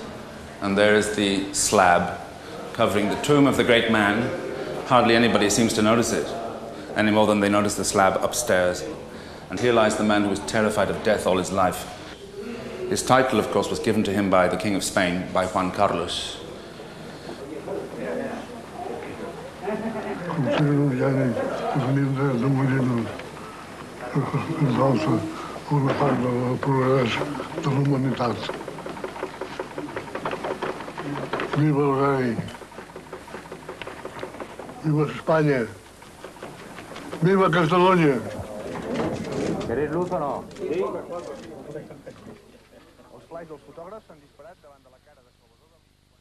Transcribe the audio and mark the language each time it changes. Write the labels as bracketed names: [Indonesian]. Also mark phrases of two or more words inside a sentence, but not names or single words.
[English] And there is the slab covering the tomb of the great man. Hardly anybody seems to notice it, any more than they notice the slab upstairs. And here lies the man who was terrified of death all his life. His title, of course, was given to him by the King of Spain, by Juan Carlos. [Catalan] Una part del progrés de la humanitat. Viva el rei! Viva Espanya! Viva Catalunya! [Spanish] ¿Queréis luz o no? Sí. [Catalan] Els flaix dels fotògrafs s'han disparat davant de la cara de Salvador Dali.